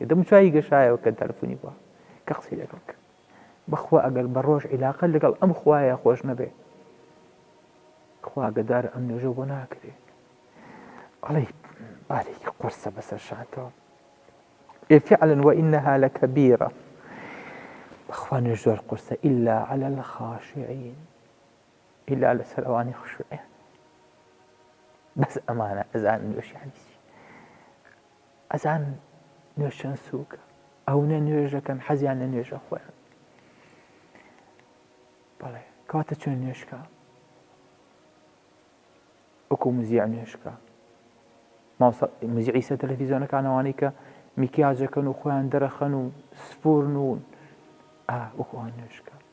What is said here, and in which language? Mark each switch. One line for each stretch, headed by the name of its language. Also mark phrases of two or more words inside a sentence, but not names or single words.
Central Kurdish: دەم و چاوی گەشایەوە کە تەلەفۆنی بووە کە قسەی لەگەڵ کرد بەخوا ئەگەر بە ڕۆژ عیلاقە لەگەڵ ئەم خوایە خۆش نەبێ خوا گەدارە ئەم نوێژە بۆ ناکرێ ئەڵێ بارێکی قورسە بەسەر شاتەوە فعلا
Arabic: وإنها لكبيرة
Central Kurdish: بەخوا نوێژ زۆر قورسە
Arabic: إلا على الخاشعين
Central Kurdish: إلا لەسەر ئەوانی خشوعیان بەس ئەمانە ئەزان نوێژیان ئەزان نوێژ چەند سووکە ئەوە نوێژەکەن حەزیان لە نوێژە خۆیان بەڵێ کەواتە چۆن نوێژکە وەکو موزیع نوێژکە موزیعی سە تەلەڤیزیۆنەکانەوانی کە میکیاجەکەن و خۆیان دەرەخەن و سپورن و وەکوان نوێژکە